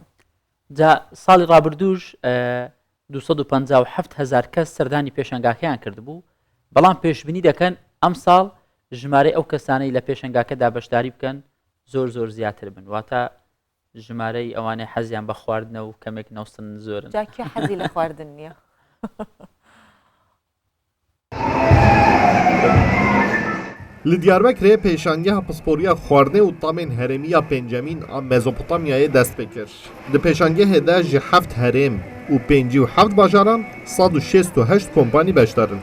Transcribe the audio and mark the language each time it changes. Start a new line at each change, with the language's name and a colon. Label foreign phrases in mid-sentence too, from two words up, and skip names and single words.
Central Kurdish: جا ساڵی ڕابردووش 257,000 کەس سەردانی پێشەنگاکەیان کردبوو بەڵام پێشبینی دەکەن ئەم ساڵ ژمارەی ئەو کەسانەی لە پێشەنگاکەدا بەشداری بکەن زۆر زیاتر بن واتە ژمارەی ئەوانەی حەزیان بە خواردنە و کەمێک نەوسن زۆرن. جاکە حەزی لە خواردن نییە.
Kurdish: li Diyarbekirê pêşangeha pisporîya xwarinê û tamên herêmiya pêncemîn a Mezopotamyayê dest pê kir. Di pêşangehê de ji 7 herêm û 57 bajaran 168 kompanî beşdarin.